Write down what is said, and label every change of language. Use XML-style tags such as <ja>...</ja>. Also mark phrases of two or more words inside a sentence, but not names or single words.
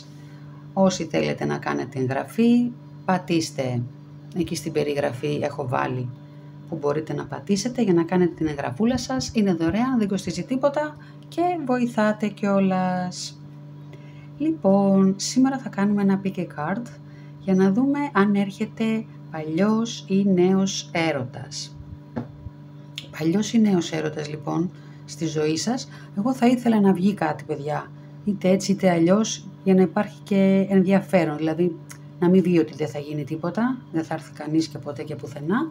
<el>Όσοι θέλετε να κάνετε εγγραφή, πατήστε. Εκεί στην περιγραφή έχω βάλει που μπορείτε να πατήσετε για να κάνετε την εγγραφούλα σας. Είναι δωρεάν, δεν κοστίζει τίποτα και βοηθάτε κιόλας. Λοιπόν, σήμερα θα κάνουμε ένα</el> <en>pick a card</en> <el>για να δούμε αν έρχεται παλιός ή νέος έρωτας. Παλιός ή νέος έρωτας λοιπόν στη ζωή σας. Εγώ θα ήθελα να βγει κάτι, παιδιά, είτε έτσι είτε αλλιώς, για να υπάρχει και ενδιαφέρον, δηλαδή να μην βγει ότι δεν θα γίνει τίποτα, δεν θα έρθει κανείς και ποτέ και πουθενά.</el>